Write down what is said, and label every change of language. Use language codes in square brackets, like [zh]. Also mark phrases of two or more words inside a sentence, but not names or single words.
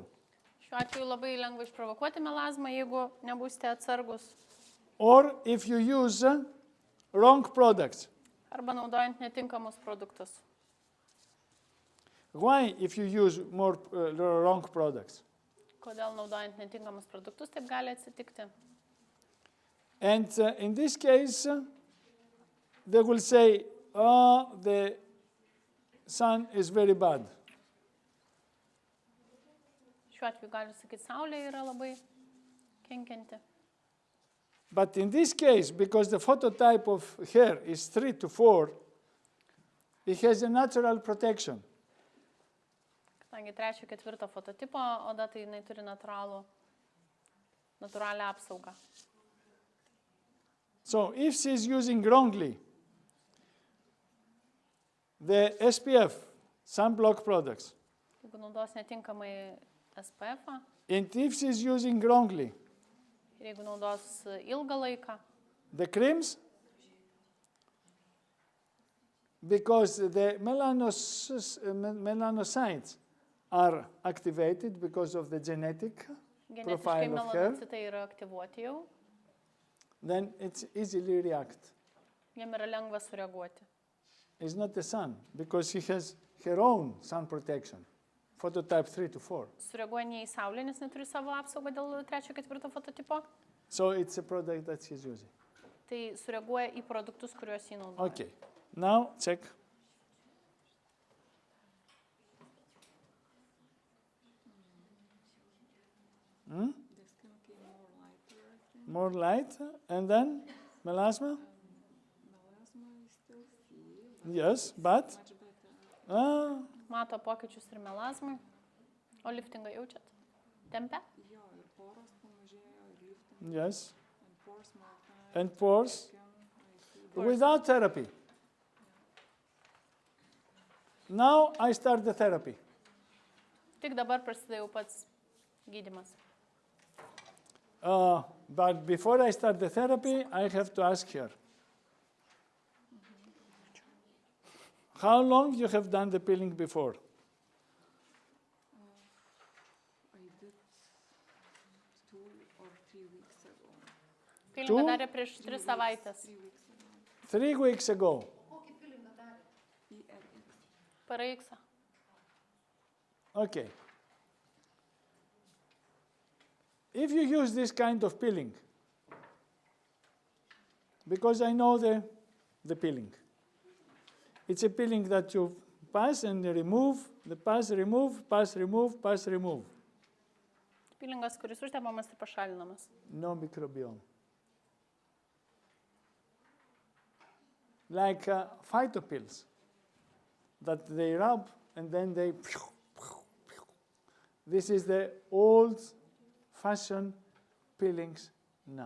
[lt] Šiuo atveju labai lengva išprovokuoti melazmą, jeigu nebūsite atsargus. [en] Or if you use wrong products. [lt] Arba naudojant netinkamus produktus. [en] Why if you use more wrong products? [lt] Kodėl naudojant netinkamus produktus taip gali atsitikti? [en] And in this case, they will say, oh, the sun is very bad. [lt] Šiuo atveju gali sakyti, saulė yra labai kenkianti. [en] But in this case, because the phototype of hair is 3 to 4, it has a natural protection. [lt] Kadangi 3-4 fototipo oda, tai jinai turi natūralią apsaugą. [en] So if she is using wrongly the SPF, sunblock products, [lt] Jeigu naudos netinkamai SPF-ą [en] and if she is using wrongly [lt] ir jeigu naudos ilgą laiką, [en] the creams, because the melanocytes are activated because of the genetic [lt] genetiškai [en] profile of hair, [lt] melanocitai yra aktyvuoti jau, [en] then it's easily react. [lt] jiem yra lengva sureaguoti. [en] It's not the sun, because she has her own sun protection, phototype 3 to 4. [lt] Sureaguoja ne į saulę, nes neturi savo apsaugą dėl 3-4 fototipo. [en] So it's a product that she's using. [lt] Tai sureaguoja į produktus, kuriuos jį naudoja. [en] Okay, now check. More light, and then melasma? Yes, but? [lt] Mato pokyčius ir melazmai. O liftingą jaučiat? Tempia? [en] Yes. And pores? Without therapy. Now I start the therapy. [lt] Tik dabar prasideda jau pats gydymas. [en] But before I start the therapy, I have to ask her. How long you have done the peeling before? I did 2 or 3 weeks ago. [lt] Pilingą darė prieš 3 savaitės. [en] 3 weeks ago. PRX. Okay. if you use this kind of peeling, because I know the peeling. It's a peeling that you pass and remove, the pass, remove, pass, remove, pass, remove. [lt] Pilingas, kuris užtepamas ir pašalinamas. [en] No microbiome. Like phytopills that they rub and then they... This is the old-fashioned peelings now.